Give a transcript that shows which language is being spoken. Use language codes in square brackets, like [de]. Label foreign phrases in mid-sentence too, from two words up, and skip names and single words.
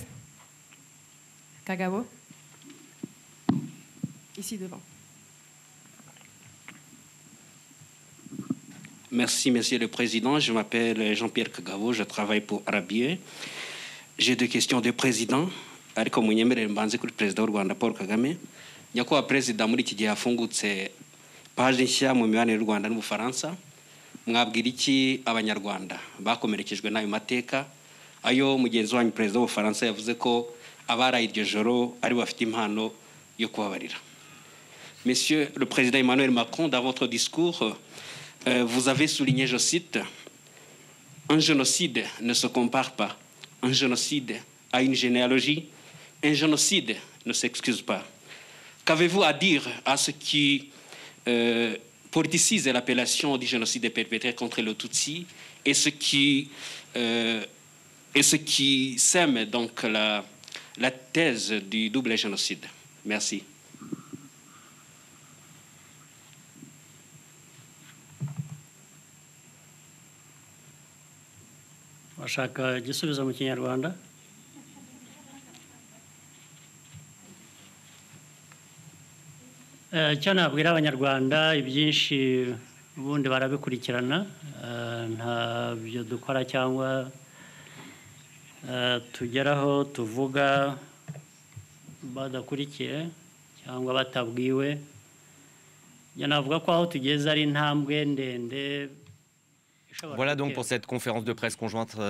[fr] Kagabo. Ici devant. Merci, Monsieur le Président. Je m'appelle Jean-Pierre Kagabo, je travaille pour Arabier. J'ai deux questions de président. [rw] Ariko munyemerere mbanze kuri Perezida w'u Rwanda Paul Kagame. Nyakubahwa Perezida, muri iki gihe hafungutse paje nshya mu mibanire y'u Rwanda n'Ubufaransa. Mwabwira iki Abanyarwanda bakomerekejwe n'ayo mateka, ayo mugenzi wanyu Perezida w'Ubufaransa yavuze ko abaraye iryo joro ari bafite impano yo kubabarira. [fr] Monsieur le Président Emmanuel Macron, dans votre discours, vous avez souligné, je cite, « Un génocide ne se compare pas. Un génocide a une généalogie. Un génocide ne s'excuse pas. » Qu'avez-vous à dire à ce qui politicise l'appellation du génocide perpétré contre le Tutsi et ce qui sème donc la thèse du double génocide? Merci. [rw] Washaka igisubizo mu Kinyarwanda? Icyo nabwira Abanyarwanda, ibyinshi ubundi barabikurikirana, ntabyo dukora cyangwa tugeraho tuvuga badakurikiye cyangwa batabwiwe. Navuga ko aho tugeze ari intambwe ndende. [fr] Voilà donc pour cette conférence de presse conjointe